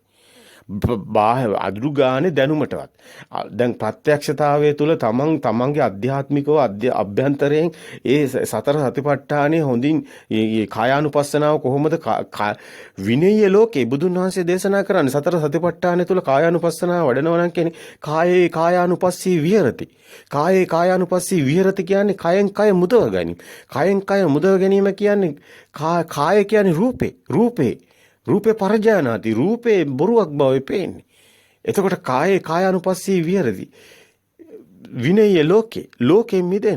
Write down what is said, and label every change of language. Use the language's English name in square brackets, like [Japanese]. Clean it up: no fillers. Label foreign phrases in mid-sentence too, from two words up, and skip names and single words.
[Sinhala] බාහිර අදුරු ගානේ දැනුමටවත් දැන් ප්‍රත්‍යක්ෂතාවයේ තුල තමන්ගේ අධ්‍යාත්මිකව අභ්‍යන්තරයෙන් ඒ සතර සතිපට්ඨානයේ හොඳින් මේ කායානුපස්සනාව කොහොමද විනය්‍ය ලෝකේ බුදුන් වහන්සේ දේශනා කරන්නේ සතර සතිපට්ඨානය තුල කායානුපස්සනාව වඩනවා නම් කියන්නේ [Pali] කායේ කායානුපස්සී විහෙරති. කායේ කායානුපස්සී විහෙරති [Sinhala] කියන්නේ කයෙන් කය මුදව ගැනීම. කයෙන් කය මුදව ගැනීම කියන්නේ කාය කියන්නේ රූපේ පරජානාති රූපේ බොරුවක් බව පේන්නේ. එතකොට [Pali] කායේ කායානුපස්සී විහෙරති. [Sinhala] විනය්‍ය ලෝකේ මිදෙන්න.